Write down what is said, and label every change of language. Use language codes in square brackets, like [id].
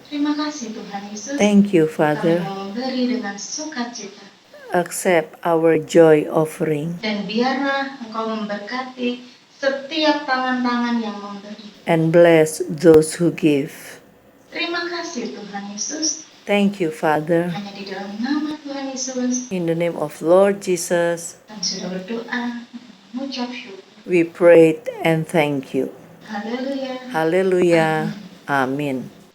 [id] Terima kasih Tuhan Yesus. [en] Thank you, [id] Kami [en] Father. [id] mau memberi dengan sukacita. [en] Accept our joy offering, [id] Dan biarlah Engkau memberkati setiap tangan-tangan yang memberi. [en] and bless those who give. [id] Terima kasih Tuhan Yesus. [en] Thank you, Father. [id] Hanya di dalam nama Tuhan Yesus [en] In the name of Lord Jesus, [id] kami sudah berdoa, mengucap syukur. [en] we prayed and thank you. [id] Haleluya. [en] Hallelujah. Amin.